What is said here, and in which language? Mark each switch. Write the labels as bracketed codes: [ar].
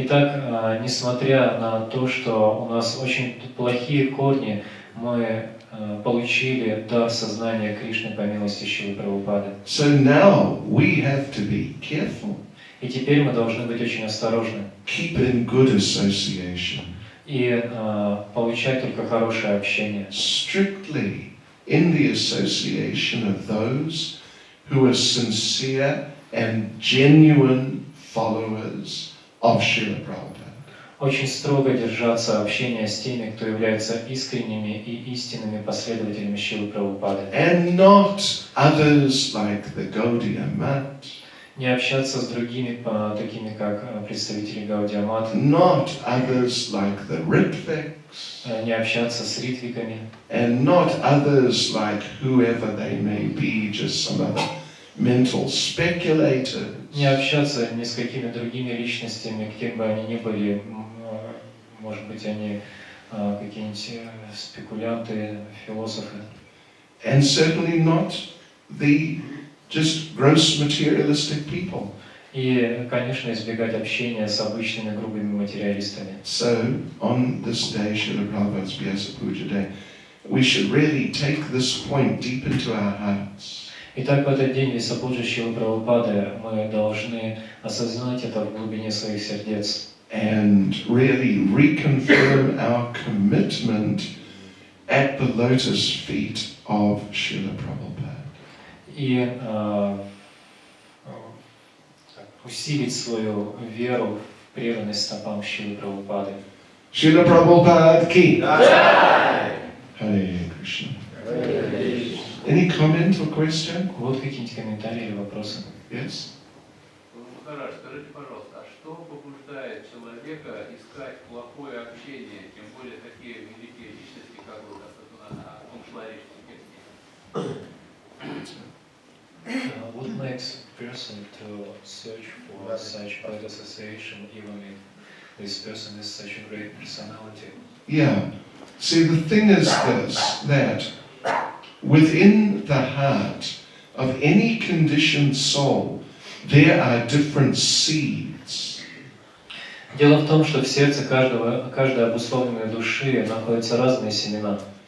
[ru] Итак, несмотря на то, что у нас очень плохие корни, мы получили дар сознания Кришны по милости Шрилы Прабхупады. [en] So now we have to be careful. [ru] И теперь мы должны быть очень осторожны [en] Keep in good association. [ru] и получать только хорошее общение. [en] Strictly in the association of those who are sincere and genuine followers of Srila Prabhupada. [ru] Очень строго держаться общения с теми, кто является искренними и истинными последователями Шрилы Прабхупады. [en] And not others like the Gaudiya Mat, [ru] Не общаться с другими, такими как представители Гаудия Мата, [en] not others like the Ritviks, [ru] не общаться с ритвиками, [en] and not others like whoever they may be, just some other mental speculators. [ru] не общаться ни с какими другими личностями, кем бы они ни были, может быть, они какие-нибудь спекулянты, философы. [en] And certainly not the just gross materialistic people. [ru] И, конечно, избегать общения с обычными грубыми материалистами. [en] So, on this day, Srila Prabhupada's Vyasa Puja Day, we should really take this point deep into our hearts. [ru] Итак, в этот день Висапуджи Шрилы Прабхупады мы должны осознать это в глубине своих сердец. [en] And really reconfirm our commitment at the lotus feet of Srila Prabhupada. [ru] И усилить свою веру в преданность стопам Шрилы Прабхупады. [en] Srila Prabhupada ki. Hare Krishna. Any comment or question? [ru] Вот какие-нибудь комментарии или вопросы? [en] Yes? [ru] Махарадж, скажите, пожалуйста, а что побуждает человека искать плохое общение, тем более такие великие личности, как вот о том шла речь в тексте? [en] What makes a person to search for such bad association, even if this person is such a great personality? Yeah. See, the thing is this, that within the heart of any conditioned soul, there are different seeds. [ru] Дело в том, что в сердце каждой обусловленной души находятся разные семена.